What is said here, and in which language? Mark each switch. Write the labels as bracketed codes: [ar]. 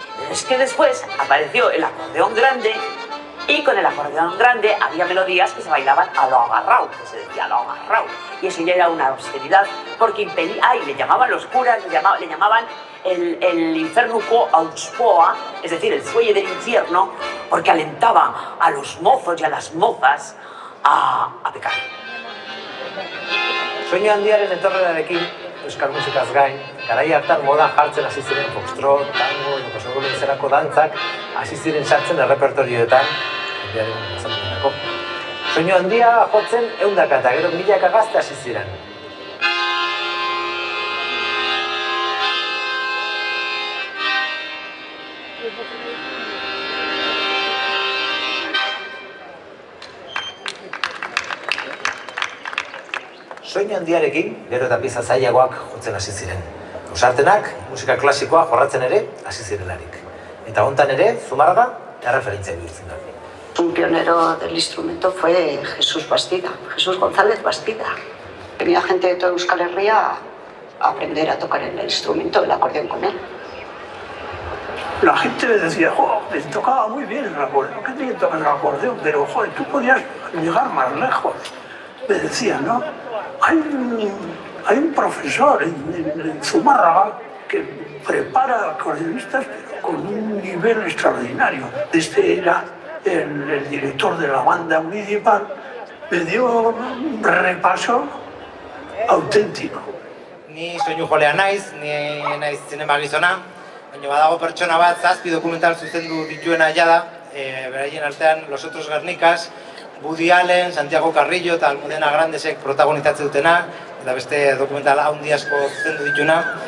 [es] Es que después apareció el acordeón grande y con el acordeón grande había melodías que se bailaban a lo agarrao, que se decía a lo agarrao. Y eso ya era una austeridad porque impedía, le llamaban los curas, le llamaban el infernuco auspoa, es decir, el fuelle del infierno, porque alentaba a los mozos y a las mozas a pecar. [eu] Soinu handiaren etorrerarekin, euskal musikaz gain, garai hartan modan jartzen hasi ziren foxtrot, tango edo kosmogolizerako dantzak hasi ziren sartzen errepertorioetan jendearen azalpenerako. Soinu handia jotzen ehundaka eta gero milaka gazte hasi ziren. Soinu handiarekin, gero eta pieza zailagoak jotzen hasi ziren. Ausartenak, musika klasikoa jorratzen ere hasi zirelarik. Eta hontan ere, Zumarraga erreferentzia bihurtzen da. [es] Un pionero del instrumento fue Jesús Bastida, Jesús González Bastida. Venía gente de toda Euskal Herria a aprender a tocar el instrumento, el acordeón con él. La gente me decía, jo, me tocaba muy bien el acordeón, qué bien tocas el acordeón, pero joder, tú podías llegar más lejos. Me decían, ¿no? Hay un profesor en Zumárraga que prepara acordeonistas pero con un nivel extraordinario. Este era el director de la banda municipal, me dio un repaso auténtico. [eu] Ni soinu jolea naiz, ni naiz zinema gizona, baina badago pertsona bat 7 dokumental zuzendu dituena jada, beraien artean Los Otros Guernicas, Woody Allen, Santiago Carrillo eta Almudena Grandesek protagonizatzen dutena, eta beste dokumental handi asko zuzendu dituna.